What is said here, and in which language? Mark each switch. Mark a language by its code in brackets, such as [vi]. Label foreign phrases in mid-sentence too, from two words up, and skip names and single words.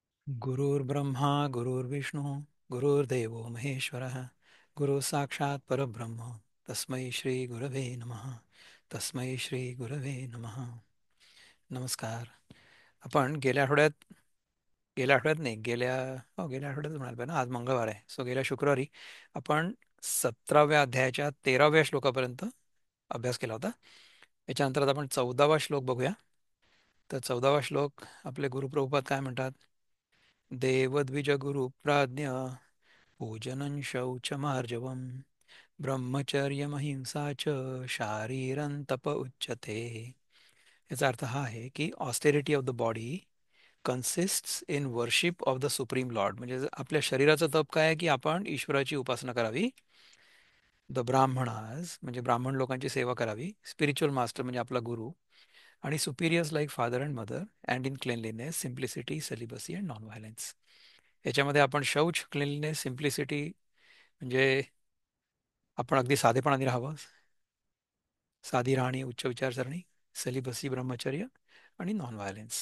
[sa] गुरुर्ब्रह्मा गुरुर्विष्णू गुरुर्देवो महेश्वरः गुरु साक्षात परब्रह्म तस्मै श्री गुरवे नमः. तस्मै श्री गुरवे नमः. [mr] नमस्कार. आपण गेल्या आठवड्यात नाही गेल्या आठवड्यात म्हणाल पाहिजे ना. आज मंगळवार आहे, सो गेल्या शुक्रवारी आपण 17व्या अध्यायाच्या 13व्या श्लोकापर्यंत अभ्यास केला होता. याच्यानंतर आता आपण 14वा श्लोक बघूया. तर 14वा श्लोक आपले गुरुप्रभुपाद काय म्हणतात? [sa] देवद्विजगुरुप्राज्ञ पूजनं शौचमार्जवम् ब्रह्मचर्यमहिंसा च शारीरं तप उच्यते. [mr] याचा अर्थ हा आहे की [en] austerity of the body consists in worship of the Supreme Lord. [mr] म्हणजे आपल्या शरीराचं तप काय आहे की आपण ईश्वराची उपासना करावी. [en] the brahmanas [mr] म्हणजे ब्राह्मण लोकांची सेवा करावी. [en] spiritual master [mr] म्हणजे आपला गुरु. आणि [en] superiors like father and mother and in cleanliness simplicity celibacy and non violence. [mr] याच्यामध्ये आपण शौच, [en] cleanliness, simplicity [mr] म्हणजे आपण अगदी साधेपणाने राहावं, साधी राहणी, उच्च विचारसरणी, सेलिबसी ब्रह्मचर्य आणि [en] non violence.